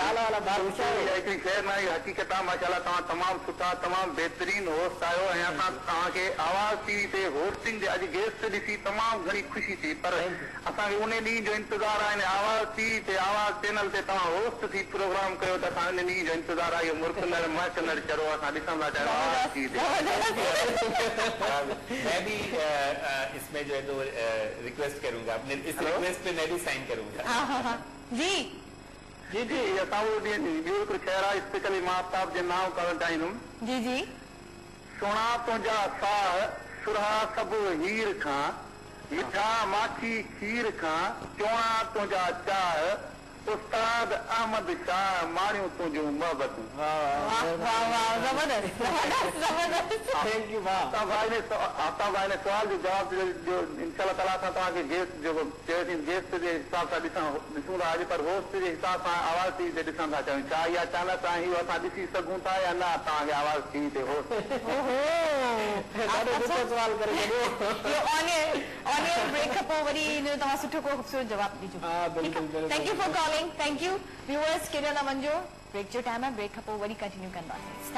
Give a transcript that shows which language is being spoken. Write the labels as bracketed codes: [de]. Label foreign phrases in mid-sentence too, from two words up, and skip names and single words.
[sd] हिकिड़ी खैर नाई हक़ीक़त आहे, माशाल्लाह तव्हां तमामु सुठा, तमामु बहितरीन होस्ट आहियो, ऐं असां तव्हांखे आवाज़ टीवी ते होस्टिंग जे अॼु गेस्ट ॾिसी तमामु घणी ख़ुशी थी, पर असांखे उन ॾींहुं जो इंतज़ारु आहे। आवाज़ टीवी ते, आवाज़ चैनल ते तव्हां होस्ट थी प्रोग्राम कयो, त असां उन ॾींहुं जो इंतज़ारु आहे। इहो मुर्कंदड़ महकंदड़ चरो असां ॾिसंदा चाहियूं आवाज़ टीवी ते। [ur] میں بھی اس میں جو ہے تو ریکوئسٹ کروں گا، اپنے اس ریکوئسٹ پے میں بھی سائن کروں گا. [sd] जी जी जी, असां उहो ॾींहुं ॿियो हिकिड़ो शहर आहे, स्पेशली मां आफ्ताब जे नाम करणु चाहींदुमि। जी जी। सुहिणा तुंहिंजा साह सुरहा सभु हीर खां, मिठा माखी खीर खां, चोणा तुंहिंजा चाह उस्ताद अहमद शाह मारियूं तुंहिंजूं मोहबतूं। [en] thank you. [sd] आफ्ताब भाई ने सवाल जो जवाब जो इंशाल्लाह ताला सां तव्हांखे गेस्ट जो गेस्ट जे हिसाब सां ॾिसूं था अॼु, पर होस्ट जे हिसाब सां आवाज़ टीवी ते ॾिसण था चाहियूं। छा इहा चानस आहे इहो असां ॾिसी सघूं था या न तव्हांखे आवाज़ टीवी ते होस्ट? ॾाढो सुठो सवाल करे छॾियो। ऑनियर ब्रेक खां पोइ वरी तव्हां सुठो को ख़ूबसूरत जवाब ॾिजो। [en] thank you for calling. thank you viewers, [sd] केॾो न वञिजो, ब्रेक जो टाइम आहे, ब्रेक खां पोइ वरी कंटिन्यू कंदासीं।